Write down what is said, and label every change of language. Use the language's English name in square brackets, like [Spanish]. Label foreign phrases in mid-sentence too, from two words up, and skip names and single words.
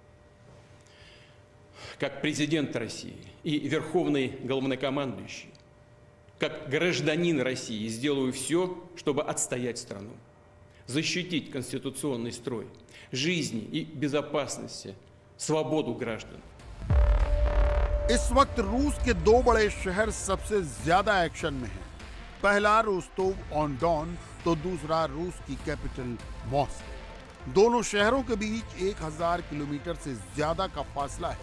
[Russian] Как президент России и верховный главнокомандующий, как гражданин России сделаю все, чтобы отстоять страну, защитить конституционный строй, жизни и безопасности, свободу граждан. [Hindi] इस वक्त रूस के दो बड़े शहर सबसे ज्यादा एक्शन में हैं। पहला रोस्तोव ऑन डॉन तो दूसरा रूस की कैपिटल मॉस्को। दोनों शहरों के बीच 1000 किलोमीटर से ज्यादा का फासला है।